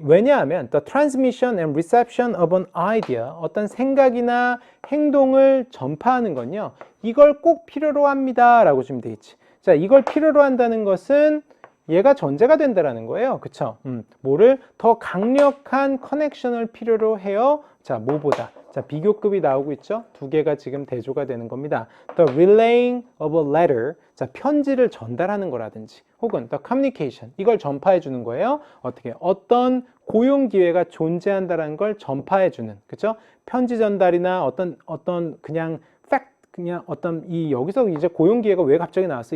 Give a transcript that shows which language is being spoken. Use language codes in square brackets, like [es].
[ko] 왜냐하면 [en] the transmission and reception of an idea, [ko] 어떤 생각이나 행동을 전파하는 건요, 이걸 꼭 필요로 합니다. 라고 주면 되겠지. 자, 이걸 필요로 한다는 것은 얘가 전제가 된다라는 거예요. 그쵸? 뭐를 더 강력한 커넥션을 필요로 해요. 자, 뭐보다. 자, 비교급이 나오고 있죠? 두 개가 지금 대조가 되는 겁니다. [en] The relaying of a letter. [ko] 자, 편지를 전달하는 거라든지 혹은 [en] the communication. [ko] 이걸 전파해 주는 거예요. 어떻게? 어떤 고용 기회가 존재한다라는 걸 전파해 주는. 그쵸? 편지 전달이나 어떤 그냥 fact, 그냥 어떤 여기서 이제 고용 기회가 왜 갑자기 나왔어?